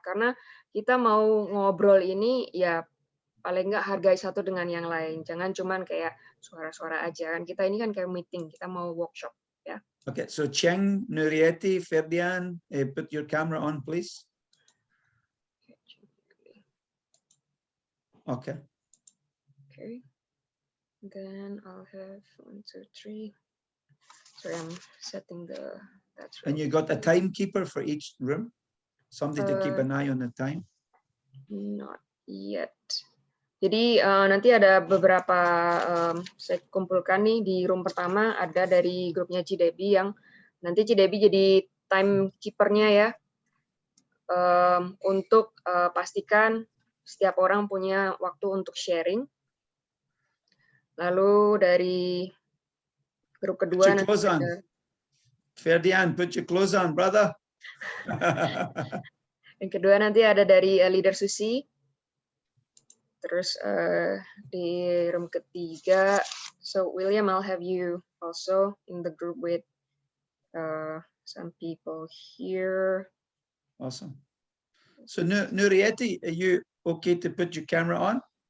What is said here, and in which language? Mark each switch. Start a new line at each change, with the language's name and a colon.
Indonesian: Karena kita mau ngobrol ini ya paling nggak hargai satu dengan yang lain. Jangan cuman kayak suara-suara aja kan. Kita ini kan kayak meeting, kita mau workshop ya.
English: Okay, so Cheng, Nurieti, Ferdian, put your camera on, please. Okay. Okay. Then I'll have 1, 2, 3. Sorry, I'm setting the. That's And you got a timekeeper for each room? Somebody to keep an eye on the time? Not yet.
Indonesian: Jadi nanti ada beberapa saya kumpulkan nih di room pertama, ada dari grupnya Cidebi yang nanti Cidebi jadi timekeeper-nya ya, untuk pastikan setiap orang punya waktu untuk sharing. Lalu dari grup kedua nanti ada
English: Ferdian, put your clothes on, brother.
Indonesian: yang kedua nanti ada dari leader Susi. Terus di room ketiga,
English: so William, I'll have you also in the group with some people here. Awesome. So Nurieti, are you okay to put your camera on?